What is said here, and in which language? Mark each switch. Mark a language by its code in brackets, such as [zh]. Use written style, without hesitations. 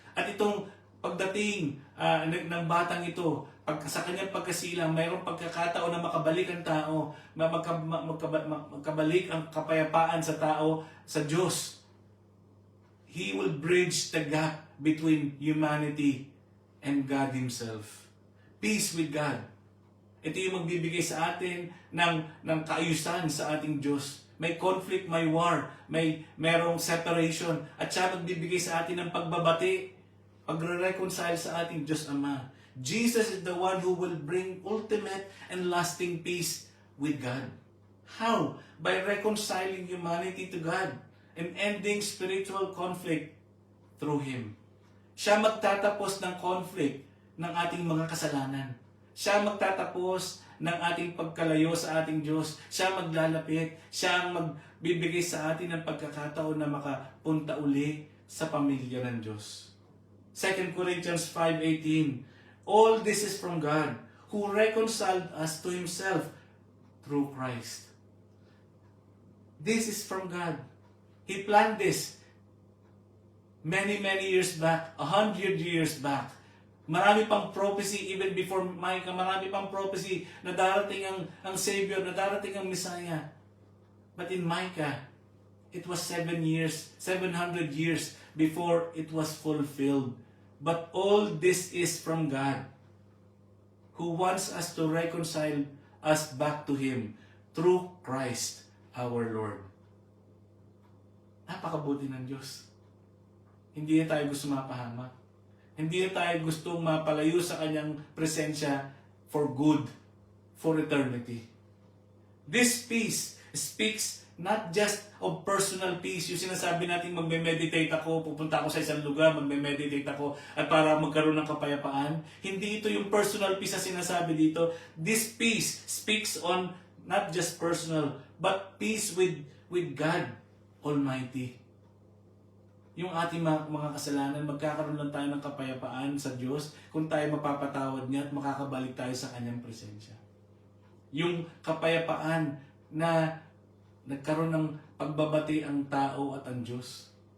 [tl] At itong pagdating ng batang ito, sa kanyang pagkasilang, mayroong pagkakataon na makabalik ang tao, magkabalik ang kapayapaan sa tao sa Diyos. [en] He will bridge the gap between humanity and God Himself. Peace with God. [tl] Ito yung magbibigay sa atin ng kaayusan sa ating Diyos. May conflict, may war, merong separation, at siya magbibigay sa atin ng pagbabati, pagre-reconcile sa ating Diyos Ama. [en] Jesus is the one who will bring ultimate and lasting peace with God. How? By reconciling humanity to God and ending spiritual conflict through Him. [tl] Siya magtatapos ng conflict ng ating mga kasalanan. Siya magtatapos ng ating pagkalayo sa ating Diyos. Siya maglalapit. Siya ang magbibigay sa atin ng pagkakataon na makapunta uli sa pamilya ng Diyos. [en] 2 Corinthians 5:18, all this is from God, who reconciled us to Himself through Christ. This is from God. He planned this Many years back, 100 years back. [tl] Marami pang prophecy [en] even before Micah, [tl] marami pang prophecy na darating ang Savior, na darating ang Messiah. [en] But in Micah, it was 700 years before it was fulfilled. But all this is from God, who wants us to reconcile us back to Him through Christ our Lord. [tl] Napakabuti ng Diyos. Hindi na tayo gusto mapahamak. Hindi na tayo gustong mapalayo sa Kanyang presensya [en] for good, for eternity. This peace speaks not just of personal peace. [tl] Yung sinasabi natin magme-meditate ako, pupunta ako sa isang lugar, magme-meditate ako at para magkaroon ng kapayapaan. Hindi ito yung [en] personal peace [tl] na sinasabi dito. [en] This peace speaks on not just personal, but peace with God Almighty. [tl] Yung ating mga kasalanan, magkakaroon lang tayo ng kapayapaan sa Diyos kung tayo mapapatawad niya at makakabalik tayo sa Kanyang presensya. Yung kapayapaan na nagkaroon ng pagbabati ang tao at ang Diyos.